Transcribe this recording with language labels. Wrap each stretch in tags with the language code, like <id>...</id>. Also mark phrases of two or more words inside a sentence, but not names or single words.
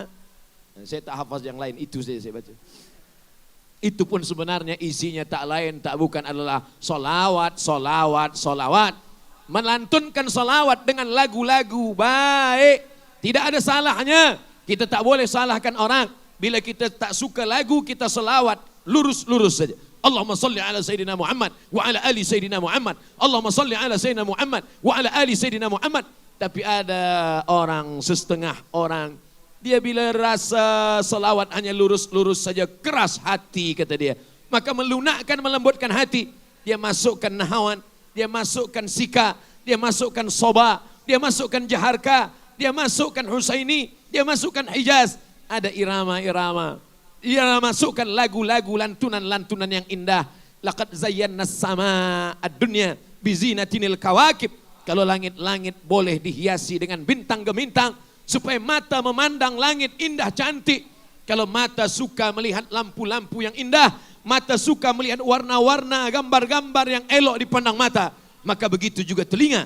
<ms>Saya tak hafaz yang lain, itu saya baca. Itu pun sebenarnya isinya tak lain, tak bukan adalah solawat. Melantunkan solawat dengan lagu-lagu baik. Tidak ada salahnya. Kita tak boleh salahkan orang. Bila kita tak suka lagu, kita solawat. Lurus-lurus saja.</ms> <ar>اللهم صل على سيدنا محمد وعلى آل سيدنا محمد. اللهم صل على سيدنا محمد وعلى آل سيدنا محمد.</ar> <ms>Tapi ada orang, setengah orang, dia bila rasa selawat hanya lurus-lurus saja, keras hati kata dia. Maka melunakkan, melembutkan hati. dia masukkan nahawan, dia masukkan sika, dia masukkan soba, dia masukkan jaharka, dia masukkan husaini, dia masukkan hijaz. Ada irama-irama. Dia masukkan lagu-lagu, lantunan-lantunan yang indah.</ms> <ar>لقد زينا السماء الدنيا بزينة الكواكب.</ar> <ms>Kalau langit-langit boleh dihiasi dengan bintang gemintang supaya mata memandang langit indah cantik. Kalau mata suka melihat lampu-lampu yang indah, mata suka melihat warna-warna, gambar-gambar yang elok dipandang mata, maka begitu juga telinga.</ms>